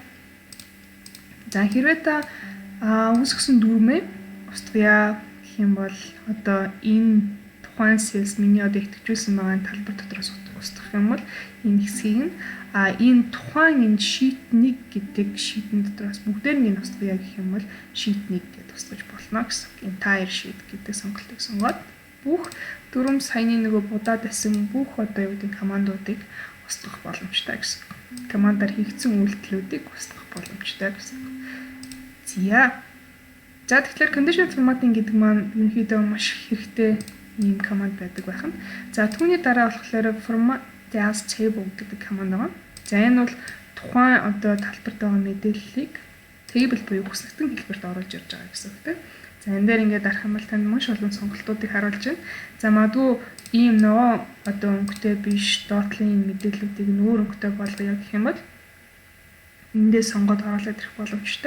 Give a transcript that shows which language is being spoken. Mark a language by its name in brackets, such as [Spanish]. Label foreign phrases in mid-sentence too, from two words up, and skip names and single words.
[Mongolian] За хэрвээ та үүсгэсэн дүрмээ устгая гэх юм бол одоо энэ тухайн sales миний одоо идэвхжүүлсэн байгаа талбар дотроос устгах юм бол энэ хэсгийг нь энэ тухайн энэ sheet 1 гэдэг sheet-ийн дотроос бүгдээр нь устгая гэх юм бол sheet 1 гэдээ устгаж болно гэсэн. [English] Entire sheet [Mongolian] гэдэг сонголтыг сонгоод бүх дүрм саяны нөгөө будаад байсан бүх одоо юу гэдэг командуудыг устгах боломжтой гэсэн. Командаар хийгдсэн үйлдэлүүдийг устгах боломжтой гэсэн. За тэгэхээр [English] condition formatting [Mongolian] гэдэг маань ерөнхийдөө маш хэрэгтэй ийм команд байдаг байх нь. За түүний дараа болохоор [English] format as table [Mongolian] гэдэг команд байна. За энэ бол тухайн одоо талбарт байгаа мэдээллийг table буюу хүснэгтэн хэлбэрт оруулж ирж байгаа гэсэн үг тийм. За За энэ дээр ингээд дарах юм бол танд маш олон сонголтуудыг харуулж байна. За магадгүй ийм нөгөө одоо өнгөтэй биш доотлын мэдээллүүдийг нүүр өнгөтэй болгоё гэх юм бол эндээ сонгоод оруулаад ирэх боломжтой.